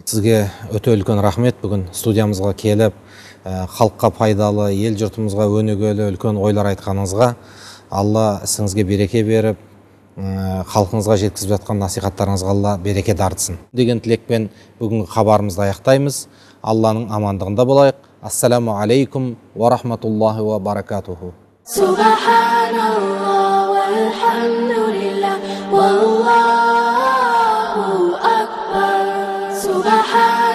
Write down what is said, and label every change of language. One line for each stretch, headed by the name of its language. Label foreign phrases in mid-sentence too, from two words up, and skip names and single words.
Kazakh: Сізге өте үлкен рахмет, бүгін студиямызға келіп, халыққа пайдалы, ел жұртымызға өнегелі үлкен ойлар айтқаныңызға. Алла ісіңізге береке беріп, халқыңызға жеткізіп жатқан насихаттарыңызға Алла береке дарытсын деген тілекпен бүгінгі хабарымызды аяқтаймыз. Алланың амандығында болайық.
Arabic: السلام عليكم ورحمة الله وبركاته. سبحان الله والحمد لله والله أكبر.